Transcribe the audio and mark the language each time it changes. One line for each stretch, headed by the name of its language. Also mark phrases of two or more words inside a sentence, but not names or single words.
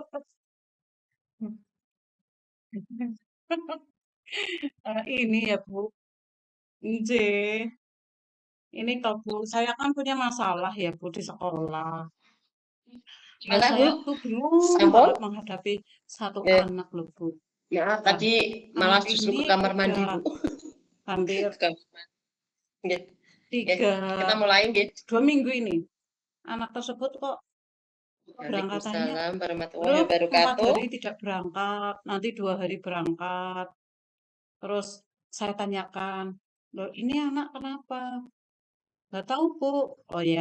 Indonesian: Ini ya Bu, nggih. Ini toh Bu, saya kan punya masalah ya Bu di sekolah. Gimana Saya Bu? tuh bingung Sampun? banget menghadapi satu Nggih. anak loh Bu. Maaf Nah, tadi malah anak justru ini ke kamar mandi udah Bu. hampir Ke nggih, nggih, tiga, kita mulai nggih. 2 minggu ini. Anak tersebut kok keberangkatannya
Arabic: Waalaikumsalam warahmatullahi
Indonesian: loh 4
Arabic: wabarakatuh.
Indonesian: hari tidak berangkat, nanti 2 hari berangkat. Terus saya tanyakan, loh ini anak kenapa? Nggak tahu Bu. Oh ya,